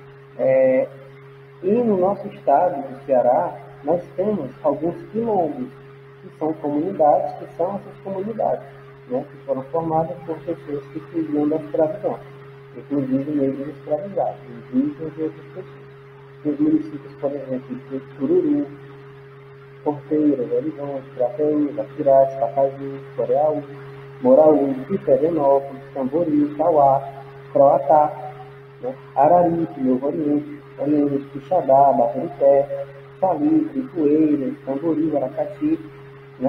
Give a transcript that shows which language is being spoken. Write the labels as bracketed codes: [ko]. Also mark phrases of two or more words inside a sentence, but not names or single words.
[pt] E no nosso estado do Ceará, nós temos alguns quilombos, que são comunidades, que são essas comunidades, né? Que foram formadas por pessoas que fugiam da escravidão, inclusive negros escravizados, indígenas e outras pessoas. Os municípios, por exemplo, de Cururu, Porteira, Horizonte, Crateús, Aquiraz, Pacaju, Coreaú, Moraú, Iterenópolis, Tamboril, Tauá, Croatá, né? Araripe, Novo Oriente, Quixadá, Baturité, Salitre, Poeiras, Tamboril, Aracati, né?